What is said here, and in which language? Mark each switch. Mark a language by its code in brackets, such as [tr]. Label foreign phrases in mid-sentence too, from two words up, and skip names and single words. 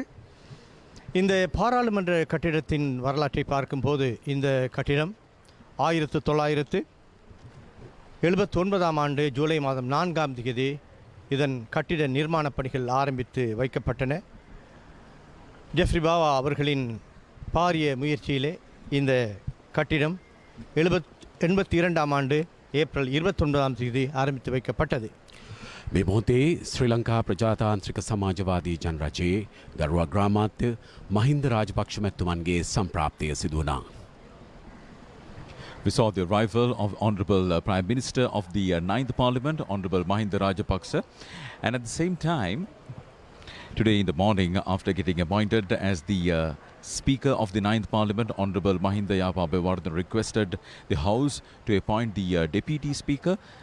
[ta] இந்த பாராளுமன்ற கட்டிடத்தின் வரலாற்றை பார்க்கும்போது இந்த கட்டிடம் 1979 ஆண்டு ஜூலை மாதம் 4ஆம் தேதி இதன் கட்டிட நிர்மாணப் பணிகள் ஆரம்பித்து வைக்கப்பட்டன. ஜெஃப்ரி பாவா அவர்களின் பாரிய முயற்சியிலே இந்த கட்டிடம் 82ஆம் ஆண்டு ஏப்ரல் 29ஆம் தேதி ஆரம்பித்து வைக்கப்பட்டது. [si] මේ මොහොතේ ශ්‍රී ලංකා ප්‍රජාතාන්ත්‍රික සමාජවාදී ජනරජයේ ගරු අග්‍රාමාත්‍ය මහින්ද රාජපක්ෂ මැතිතුමන්ගේ සම්ප්‍රාප්තිය සිදු වුණා. [en] We saw the arrival of Honorable Prime Minister of the 9th Parliament, Honorable Mahinda Rajapaksa, and at the same time, today in the morning, after getting appointed as the Speaker of the 9th Parliament, Honorable Mahinda Yapa Abeyewardena requested the House to appoint the Deputy Speaker.